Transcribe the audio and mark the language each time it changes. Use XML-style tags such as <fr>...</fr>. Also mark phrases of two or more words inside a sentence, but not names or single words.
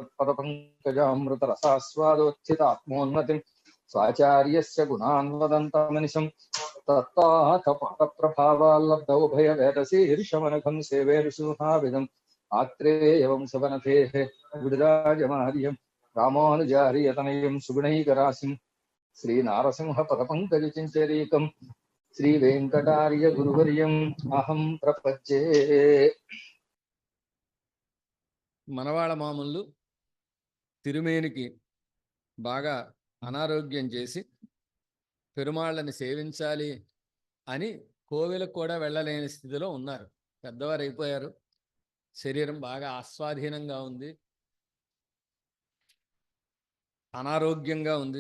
<sa>तत्पदपङ्कजामृतरसास्वादोत्थितात्मोन्नतिं स्वाचार्यस्य गुणान् वदन्तमनिशं तत्ताथपादप्रभावाल्लब्धौ भयवेदशीर्षमनघं सेवे ऋषुहाभिधम् आत्रेयवंशवनतेः विडराजमार्यं रामानुजार्यतनयं सुगुणैकराशिं श्रीनारसिंहपदपङ्कजचिञ्चरीकं श्रीवेङ्कटार्यगुरुवर्यम् अहं प्रपच्ये.</sa> <te>మనవాళ మామూలు తిరుమేనికి బాగా అనారోగ్యం చేసి పెరుమాళ్ళని సేవించాలి అని కోవెలకు కూడా వెళ్ళలేని స్థితిలో ఉన్నారు. పెద్దవారు అయిపోయారు, శరీరం బాగా ఆస్వాధీనంగా ఉంది, అనారోగ్యంగా ఉంది.</te>